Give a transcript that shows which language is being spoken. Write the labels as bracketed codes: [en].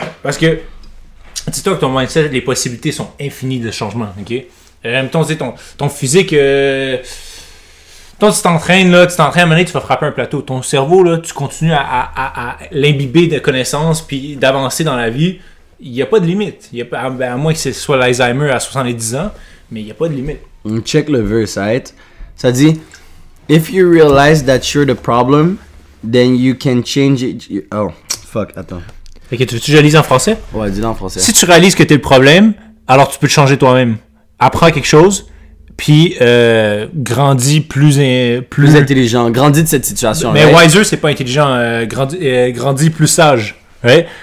[fr] Parce que, dis-toi que ton mindset, les possibilités sont infinies de changement, ok? Mettons, ton physique... Toi, tu t'entraînes, à un moment donné, tu vas frapper un plateau. Ton cerveau, là, tu continues à l'imbiber de connaissances puis d'avancer dans la vie. Il n'y a pas de limite. À moins que ce soit l'Alzheimer à 70 ans, mais il n'y a pas de limite. On check le verse, right? Ça dit, [en] if you realize that you're the problem, then you can change it. [fr] Oh, fuck, attends. Fait que tu réalises en français? Ouais, dis-le en français. Si tu réalises que t'es le problème, alors tu peux te changer toi-même. Apprends quelque chose, puis grandis plus Intelligent, grandis de cette situation. Mais wiser, c'est pas intelligent. Grandis plus sage. Ouais?